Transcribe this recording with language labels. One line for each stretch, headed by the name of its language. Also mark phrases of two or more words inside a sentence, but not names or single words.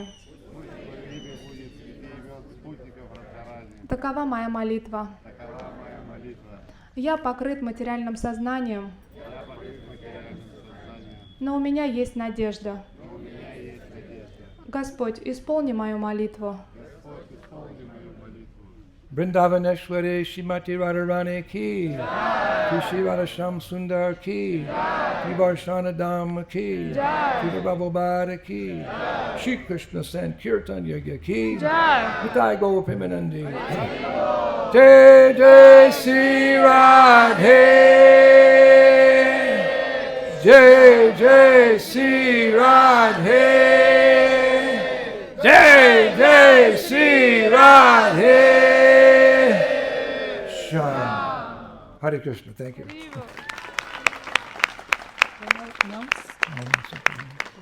Russian: Имя будет среди имен спутников Радхарани. Такова моя молитва. Такова моя молитва. Я покрыт материальным сознанием, Я покрыт материальным сознанием, но у меня есть надежда. но у меня есть надежда. Господь, исполни мою молитву. Господь, исполни мою молитву.
Hindi: वृन्दावनेश्वरी श्रीमती राधारानी की, श्री राधाश्याम सुन्दर की, श्री वर्षानाधाम की, श्री प्रभुपाद की, श्री कृष्ण संकीर्तन यज्ञ की, निताई गोपीमानन्दी. जय जय श्री राधे, जय जय श्री राधे, जय जय श्री राधे. Shalom. हरे कृष्ण,
English: thank you.